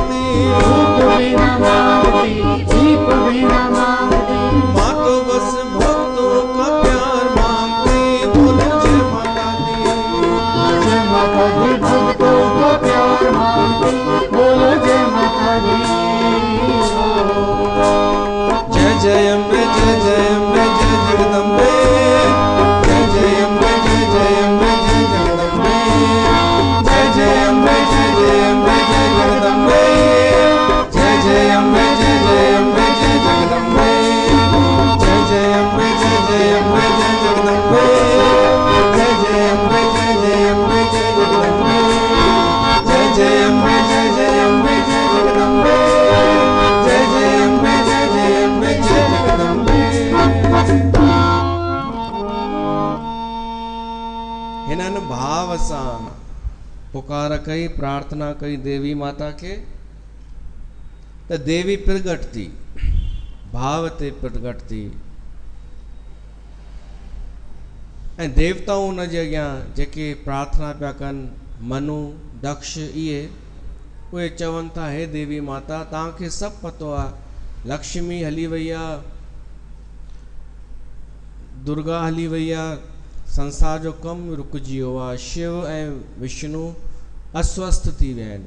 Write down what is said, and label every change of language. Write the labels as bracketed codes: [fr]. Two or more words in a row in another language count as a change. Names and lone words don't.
[hi] धूप भी न मांगती, दीप भी न मांगती, माँ तो बस भक्तों का प्यार मांगती, बोलो जय माता दी। जय माता दी, भक्तों का प्यार मांगती, बोलो जय माता दी। जय जय अम्बे, जय जय अम्बे, जय जगदम्बे। जय जय अम्बे, जय जय अम्बे, जय जगदम्बे। जय जय अम्बे, जय जय अम्बे, जय जगदम्बे। जय जय अम्बे, जय जय अम्बे, जय जगदम्बे। जय जय अम्बे, जय जय अम्बे, जय जगदम्बे। जय जय अम्बे, जय जय अम्बे, जय जगदम्बे। जय जय अम्बे, जय जय अम्बे, जय जगदम्बे। जय जय अम्बे, जय जय अम्बे, जय जगदम्बे। [sd] हिननि भाव सां पुकार कई, प्रार्थना कई देवी माता के, त देवी प्रगट थी, भाव ते प्रगट थी। ऐं देवताऊं हुन जे अॻियां जेके प्रार्थना पिया कनि, मनु दक्ष इहे, उहे चवनि था हे देवी माता तव्हांखे सभु पतो आहे, लक्ष्मी हली वई आहे, दुर्गा हली वई आहे, संसार जो कमु रुकिजी वियो आहे, शिव ऐं विष्णु अस्वस्थ थी विया आहिनि।